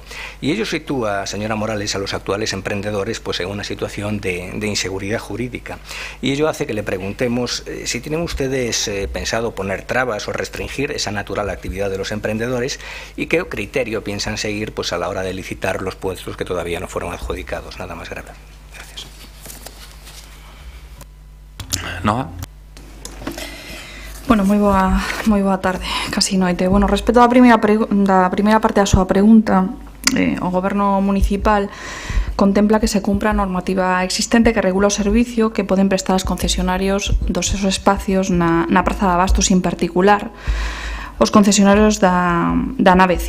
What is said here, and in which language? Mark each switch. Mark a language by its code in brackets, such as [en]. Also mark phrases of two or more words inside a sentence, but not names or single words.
[es] Y ello sitúa, señora Morales, a los actuales emprendedores pues en una situación de inseguridad jurídica. Y ello hace que le preguntemos si tienen ustedes pensado poner trabas o restringir esa natural actividad de los emprendedores y qué criterio piensan seguir pues a la hora de licitar los puestos que todavía no fueron adjudicados. Nada más grave. Gracias. Noa. [gl] Bueno, moi boa tarde, casi noite. Bueno, respecto á primeira parte da súa pregunta, o Goberno municipal contempla que se cumpra a normativa existente que regula o servicio que poden prestar os concesionarios dos seus espacios na Praza de Abastos en particular os concesionarios da nave 5.